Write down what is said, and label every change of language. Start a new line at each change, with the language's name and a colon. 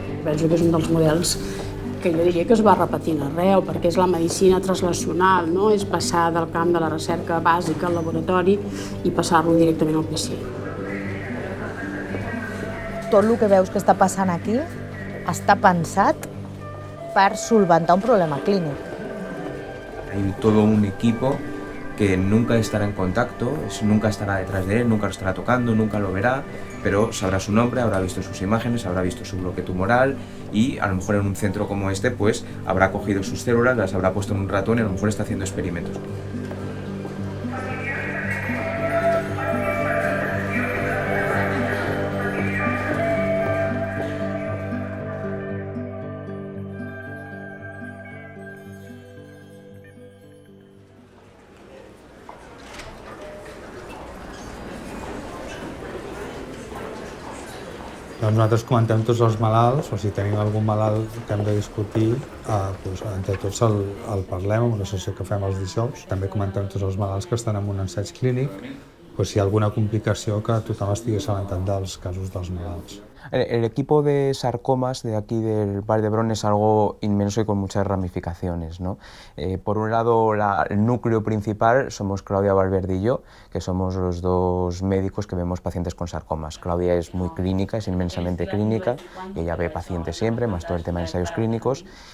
Catalan: Penso que és un dels models que jo diria que es va repetint arreu, perquè és la medicina translacional, no? És passar del camp de la recerca bàsica al laboratori i passar-lo directament al pacient. Tot el que veus que està passant aquí està pensat per solventar un problema clínic.
Spanish: Hay todo un equipo que nunca estará en contacto, nunca estará detrás de él, nunca lo estará tocando, nunca lo verá, pero sabrá su nombre, habrá visto sus imágenes, habrá visto su bloque tumoral y a lo mejor en un centro como este pues habrá cogido sus células, las habrá puesto en un ratón y a lo mejor está haciendo experimentos.
Catalan: Doncs nosaltres comentem tots els malalts, o si tenim algun malalt que hem de discutir, doncs entre tots el parlem en una sessió que fem els dijous. També comentem tots els malalts que estan en un ensaig clínic, doncs si hi ha alguna complicació que tothom estigui assabentat dels casos dels malalts.
Spanish: El equipo de sarcomas de aquí del Vall d'Hebron es algo inmenso y con muchas ramificaciones, ¿no? Por un lado, el núcleo principal somos Claudia Valverde y yo, que somos los dos médicos que vemos pacientes con sarcomas. Claudia es muy clínica, es inmensamente clínica, y ella ve pacientes siempre, más todo el tema de ensayos clínicos.